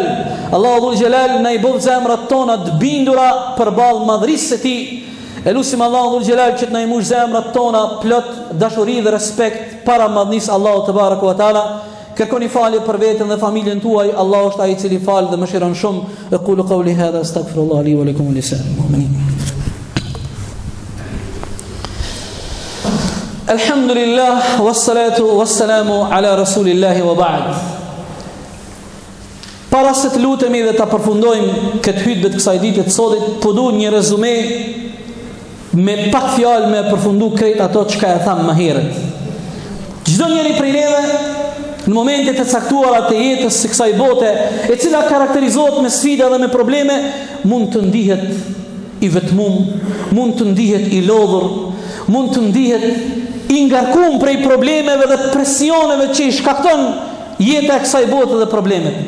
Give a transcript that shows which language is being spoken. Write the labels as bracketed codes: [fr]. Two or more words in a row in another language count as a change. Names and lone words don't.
[sq] Allahu [ar] ذو الجلال [sq] na i bëj zemrat tona të bindura përballë madhrisë së tij. Elusim Allahu [ar] ذو الجلال [sq] që të na i mbush zemrat tona plot dashuri dhe respekt para madhnisë Allahut [ar] تبارك وتعالى. [sq] Kërkoni falje për veten dhe familjen tuaj. Allahu është ai i cili fal dhe mëshiron shumë. [ar] أقول قولي هذا أستغفر الله لي ولكم ولسائر المؤمنين. الحمد لله، والصلاة والسلام على رسول الله وبعد. [sq] Para se të lutemi dhe të përfundojmë këtë hutbë të kësaj dite të sotit, po du një rezume me pak fjalë me përfundu krejt ato çka e tham më herët. Çdo njeri prej neve në momente të caktuara të jetës së kësaj bote, e cila karakterizohet me sfida dhe me probleme, mund të ndihet i vetmum, mund të ndihet i lodhur, mund të ndihet i ngarkum prej problemeve dhe presioneve që i shkakton jeta e kësaj bote dhe problemet.